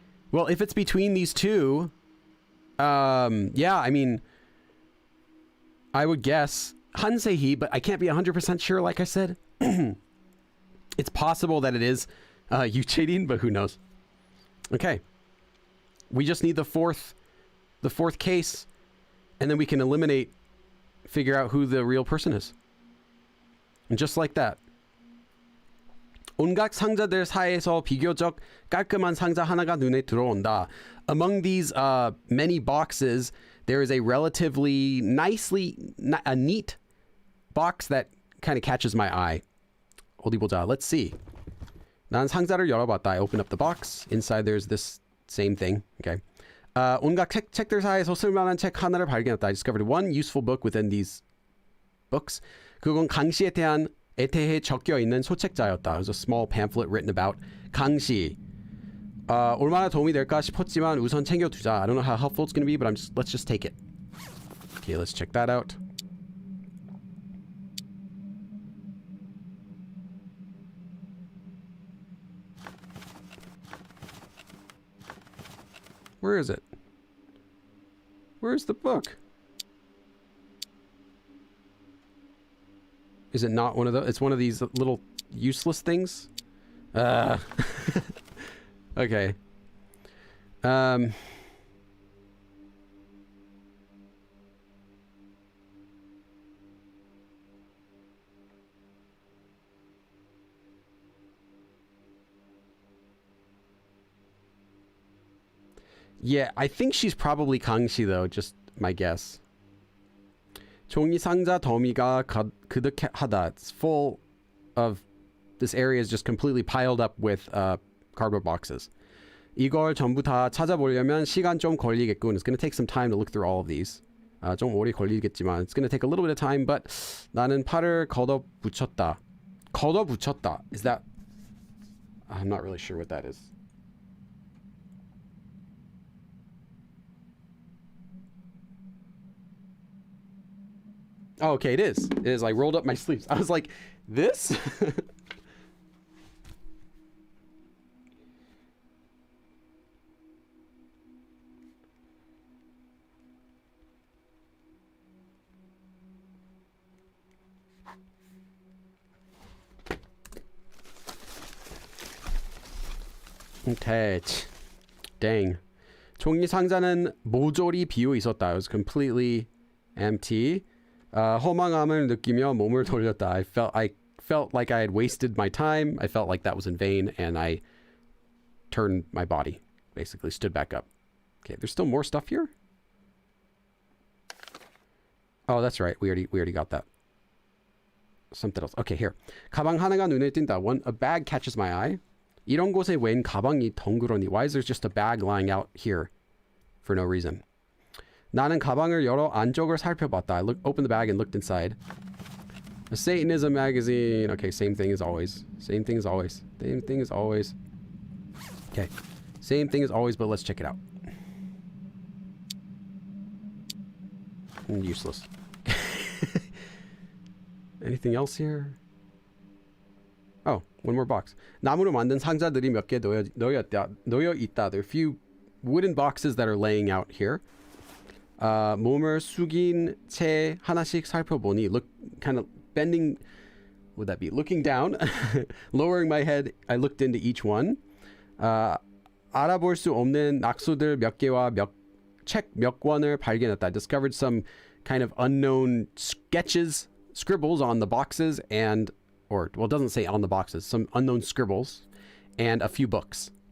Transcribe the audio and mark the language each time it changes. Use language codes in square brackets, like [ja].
[en] Well, if it's between these two, yeah, I mean, I would guess 한세희, but I can't be 100% sure, like I said. It's possible that it is Yuchedin, but who knows? Okay. We just need the fourth case, and then we can figure out who the real person is. And just like that. [ko] 온갖 상자들 사이에서 비교적 깔끔한 상자 하나가 눈에 들어온다. [en] Among these many boxes, there is a relatively a neat box that kind of catches my eye. [ko] 어디 보자. [en] Let's see. [ko] 난 상자를 열어봤다. [en] I open up the box. Inside there's this same thing. Okay. [ko] 온갖 책들 사이에서 쓸만한 책 하나를 발견했다. [en] I discovered one useful book within these books. [ko] 그건 강씨에 대한 애태에 적혀 있는 소책자였다. [en] It was a small pamphlet written about 강씨. [ko] 얼마나 도움이 될까 싶었지만 우선 챙겨두자. [en] I don't know how helpful it's going to be, but let's just take it. Okay, let's check that out. Where is it? Where's the book? Is it not one of those? It's one of these little useless things? Okay. Yeah, I think she's probably 강씨 though, just my guess. [ko] 종이 상자 더미가 그득하다. [en] It's full of... This area is just completely piled up with cardboard boxes. [ko] 이걸 전부 다 찾아보려면 시간 좀 걸리겠군. [en] It's going to take some time to look through all of these. [ko] 좀 오래 걸리겠지만 [en] it's going to take a little bit of time, but [ko] 나는 팔을 걷어붙였다. [en] 걷어붙였다. Is that... I'm not really sure what that is. Oh, okay, it is. It is. I rolled up my sleeves. I was like, this? Okay. Dang. [ko] 종이 상자는 모조리 비어 있었다. [en] It was completely empty. [ko] 허망함을 느끼며 몸을 돌렸다. [en] I felt like I had wasted my time. I felt like that was in vain, and I turned my body, basically stood back up. Okay, there's still more stuff here. Oh, that's right. We already got that. Something else. Okay, here. [ko] 가방 하나가 눈에 띈다. [en] A bag catches my eye. [ko] 이런 곳에 웬 가방이 덩그러니? [en] Why is there just a bag lying out here for no reason? [ko] 나는 가방을 열어 안쪽을 살펴봤다. [en] I opened the bag and looked inside. A Satanism magazine. Okay, same thing as always. Same thing as always. Same thing as always. Okay. Same thing as always, but let's check it out. Useless. Anything else here? Oh, one more box. [ko] 나무로 만든 상자들이 몇 개 놓여 있다. [en] There are a few wooden boxes that are laying out here. [ko] 몸을 숙인 채 하나씩 살펴보니, [en] look, kind of bending, would that be looking down? Lowering my head, I looked into each one. [ko] 알아볼 수 없는 낙서들 몇 개와 책 몇 권을 발견했다. [en] I discovered some kind of unknown sketches, scribbles on the boxes and, or, well, it doesn't say on the boxes, some unknown scribbles and a few books.